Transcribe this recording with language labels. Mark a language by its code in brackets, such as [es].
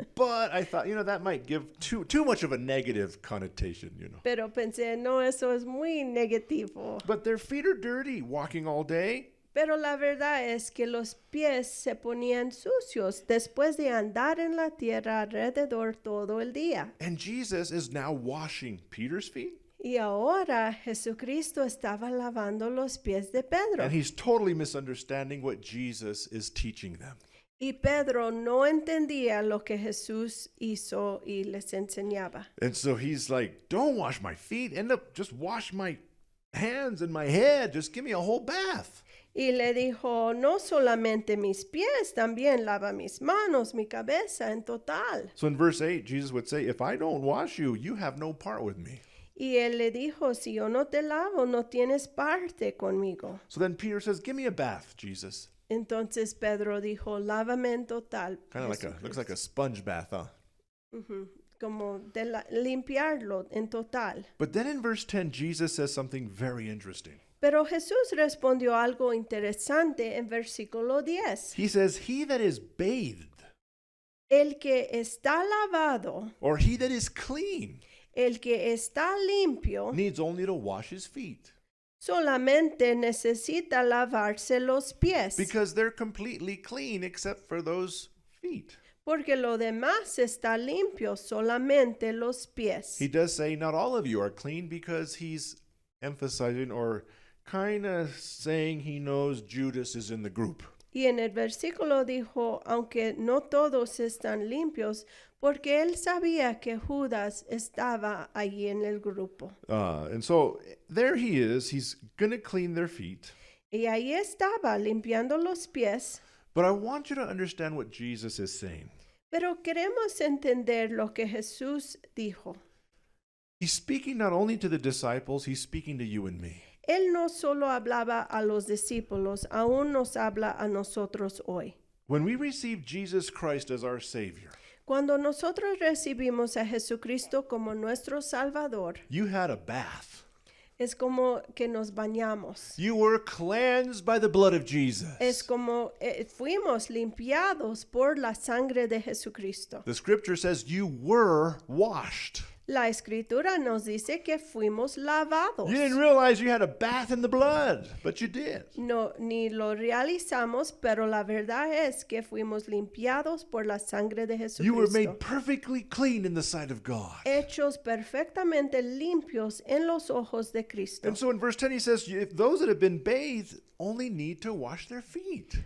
[en] But I thought, that might give too much of a negative connotation. [es] Pero pensé, no, eso es muy negativo. [en] But their feet are dirty walking all day. [es] Pero la verdad es que los pies se ponían sucios después de andar en la tierra alrededor todo el día. [en] And Jesus is now washing Peter's feet. [es] Y ahora Jesucristo estaba lavando los pies de Pedro. [en] And he's totally misunderstanding what Jesus is teaching them. [es] Y Pedro no entendía lo que Jesús hizo y les enseñaba. [en] And so he's like, don't wash my feet. End up just wash my hands and my head. Just give me a whole bath. [es] Y le dijo, no solamente mis pies, también lava mis manos, mi cabeza en total. [en] So in verse 8, Jesus would say, if I don't wash you, you have no part with me. [es] Y él le dijo, si yo no te lavo, no tienes parte conmigo. [en] So then Peter says, give me a bath, Jesus. [es] Entonces Pedro dijo, lávame en total. [en] Kind of looks like a sponge bath, huh? [es] Ujú, como de limpiarlo en total. [en] But then in verse 10, Jesus says something very interesting. [es] Pero Jesús respondió algo interesante en versículo 10. [en] He says, he that is bathed, [es] El que está lavado, [en] or he that is clean, [es] el que está limpio, [en] needs only to wash his feet, [es] solamente necesita lavarse los pies, [en] because they're completely clean except for those feet. [es] porque lo demás está limpio, solamente los pies. [en] He does say not all of you are clean, because he's emphasizing or kind of saying he knows Judas is in the group. [es] Y en el versículo dijo, aunque no todos están limpios, porque él sabía que Judas estaba allí en el grupo. [en] And so there he is. He's going to clean their feet. [es] Y ahí estaba limpiando los pies, [en] But I want you to understand what Jesus is saying. [es] pero queremos entender lo que Jesús dijo. [en] He's speaking not only to the disciples, he's speaking to you and me. [es] Él no solo hablaba a los discípulos, aún nos habla a nosotros hoy. [en] When we receive Jesus Christ as our Savior, [es] Cuando nosotros recibimos a Jesucristo como nuestro Salvador, [en] you had a bath. [es] es como que nos bañamos. [en] You were cleansed by the blood of Jesus. [es] Es como fuimos limpiados por la sangre de Jesucristo. [en] The scripture says you were washed. [es] La escritura nos dice que fuimos lavados. [en] You didn't realize you had a bath in the blood, but you did. [es] No, ni lo realizamos, pero la verdad es que fuimos limpiados por la sangre de [en] You were [es] Jesucristo. [en] made perfectly clean in the sight of God. [es] Hechos perfectamente limpios en los ojos de Cristo. [en] And so in verse 10 he says, if those that have been bathed only need to wash their feet.